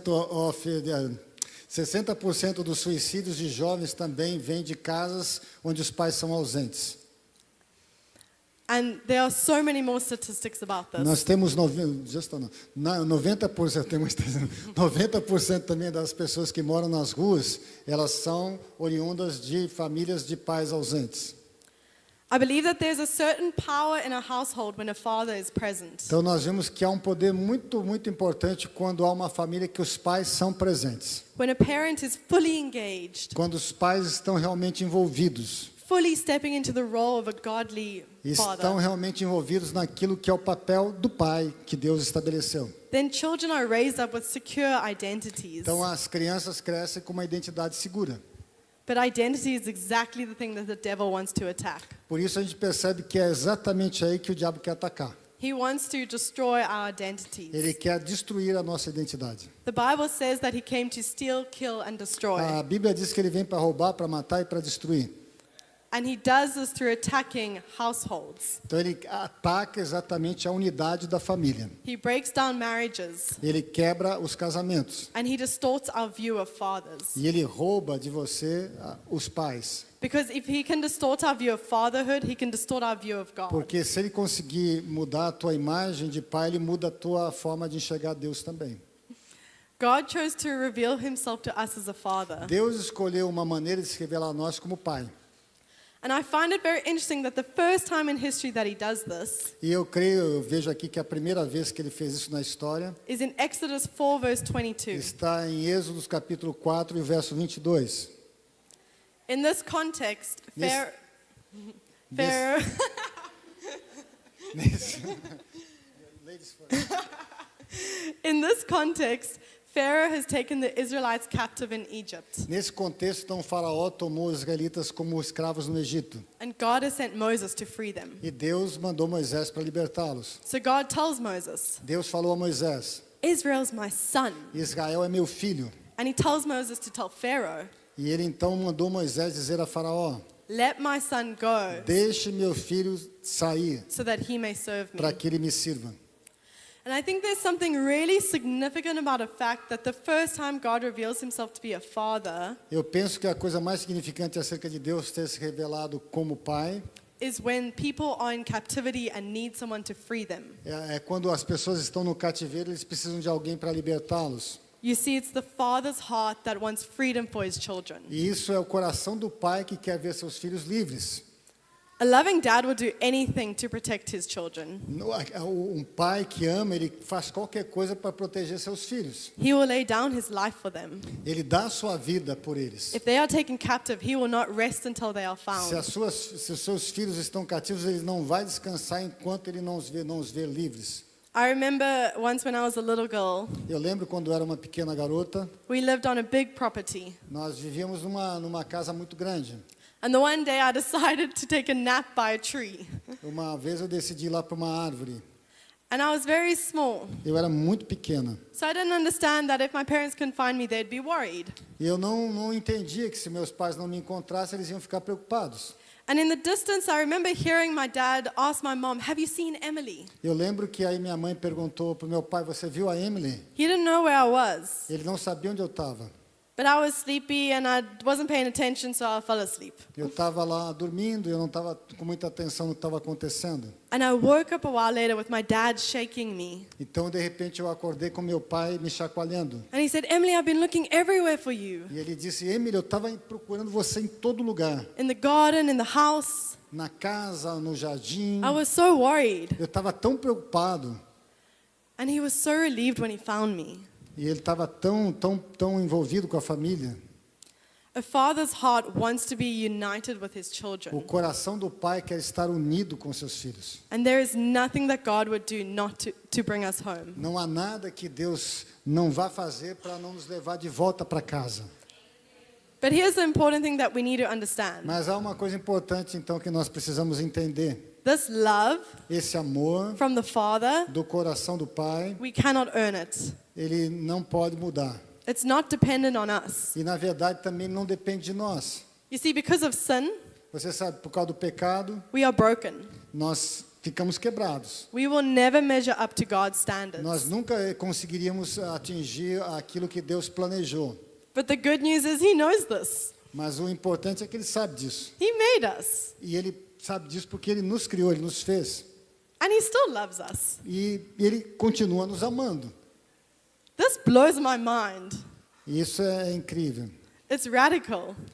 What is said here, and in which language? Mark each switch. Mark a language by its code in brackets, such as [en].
[pt] 60% dos suicídios de jovens também vêm de casas onde os pais são ausentes. [en] And there are so many more statistics about this. [pt] Nós temos 90% também das pessoas que moram nas ruas, elas são oriundas de famílias de pais ausentes. [en] I believe that there's a certain power in a household when a father is present. [pt] Então nós vemos que há um poder muito, muito importante quando há uma família que os pais são presentes. [en] When a parent is fully engaged, [pt] Quando os pais estão realmente envolvidos. [en] fully stepping into the role of a godly [pt] Estão [en] father, [pt] realmente envolvidos naquilo que é o papel do pai que Deus estabeleceu. [en] then children are raised up with secure identities. [pt] Então as crianças crescem com uma identidade segura. [en] But identity is exactly the thing that the devil wants to attack. [pt] Por isso a gente percebe que é exatamente aí que o diabo quer atacar. [en] He wants to destroy our identities. [pt] Ele quer destruir a nossa identidade. [en] The Bible says that he came to steal, kill, and destroy. [pt] A Bíblia diz que ele vem para roubar, para matar e para destruir. [en] And he does this through attacking households. [pt] Então ele ataca exatamente a unidade da família. [en] He breaks down marriages. [pt] Ele quebra os casamentos. [en] And he distorts our view of fathers. [pt] E ele rouba de você os pais. [en] Because if he can distort our view of fatherhood, he can distort our view of God. [pt] Porque se ele conseguir mudar a tua imagem de pai, ele muda a tua forma de enxergar Deus também. [en] God chose to reveal himself to us as a father. [pt] Deus escolheu uma maneira de se revelar a nós como pai. [en] And I find it very interesting that the first time in history that he does this [pt] E eu vejo aqui que a primeira vez que ele fez isso na história [en] is in Exodus 4 verse 22. [pt] está em Êxodo capítulo 4 e verso 22. [en] In this context, [pt] Nesse- [en] Pharaoh in this context, Pharaoh has taken the Israelites captive in Egypt. [pt] Nesse contexto, então, o faraó tomou os israelitas como escravos no Egito. [en] And God has sent Moses to free them. [pt] E Deus mandou Moisés para libertá-los. [en] So God tells Moses, [pt] Deus falou a Moisés, [en] Israel's my son. [pt] Israel é meu filho. [en] And he tells Moses to tell Pharaoh, [pt] E ele então mandou Moisés dizer a faraó, [en] let my son go [pt] deixe meu filho sair [en] so that he may serve me. [pt] para que ele me sirva. [en] And I think there's something really significant about the fact that the first time God reveals himself to be a father [pt] Eu penso que a coisa mais significante acerca de Deus ter se revelado como pai [en] is when people are in captivity and need someone to free them. [pt] é quando as pessoas estão no cativeiro, eles precisam de alguém para libertá-los. [en] You see, it's the father's heart that wants freedom for his children. [pt] E isso é o coração do pai que quer ver seus filhos livres. [en] A loving dad will do anything to protect his children. [pt] Um pai que ama, ele faz qualquer coisa para proteger seus filhos. [en] He will lay down his life for them. [pt] Ele dá a sua vida por eles. [en] If they are taken captive, he will not rest until they are [pt] Se [en] found. [pt] os seus filhos estão cativos, ele não vai descansar enquanto ele não os vê livres. [en] I remember once when I was a little girl, [pt] Eu lembro quando eu era uma pequena garota, [en] we lived on a big property. [pt] nós vivíamos numa casa muito grande. [en] And the one day I decided to take a nap by a tree. [pt] Uma vez eu decidi ir lá para uma árvore. [en] And I was very small. [pt] Eu era muito pequena. [en] So I didn't understand that if my parents couldn't find me, they'd be worried. [pt] E eu não entendia que se meus pais não me encontrassem, eles iam ficar preocupados. [en] And in the distance, I remember hearing my dad ask my mom, have you seen Emily? [pt] Eu lembro que aí minha mãe perguntou para o meu pai, você viu a Emily? [en] He didn't know where I was. [pt] Ele não sabia onde eu estava. [en] But I was sleepy and I wasn't paying attention, so I fell asleep. [pt] Eu estava lá dormindo e eu não estava com muita atenção no que estava acontecendo. [en] And I woke up a while later with my dad shaking me. [pt] Então, de repente, eu acordei com meu pai me chacoalhando. [en] And he said, Emily, I've been looking everywhere for you. [pt] E ele disse, Emily, eu estava procurando você em todo lugar. [en] In the garden, in the house. [pt] Na casa, no jardim. [en] I was so worried. [pt] Eu estava tão preocupado. [en] And he was so relieved when he found me. [pt] E ele estava tão envolvido com a família. [en] A father's heart wants to be united with his [pt] O [en] children. [pt] coração do pai quer estar unido com seus filhos. [en] And there is nothing that God would do not to bring us home. [pt] Não há nada que Deus não vá fazer para não nos levar de volta para casa. [en] But here's the important thing that we need to understand. [pt] Mas há uma coisa importante, então, que nós precisamos entender. [en] This love [pt] Esse amor [en] from the Father, [pt] do coração do pai, [en] we cannot earn it. [pt] ele não pode mudar. [en] It's not dependent on us. [pt] E, na verdade, também não depende de nós. [en] You see, because of sin, [pt] Você sabe, por causa do pecado, [en] we are broken. [pt] nós ficamos quebrados. [en] We will never measure up to God's [pt] Nós [en] standards. [pt] nunca conseguiríamos atingir aquilo que Deus planejou. [en] But the good news is He knows this. [pt] Mas o importante é que ele sabe disso. [en] He made us. [pt] E ele sabe disso porque ele nos criou, ele nos fez. [en] And He still loves us. [pt] E ele continua nos amando. [en] This blows my mind. [pt] E isso é incrível. [en] It's radical.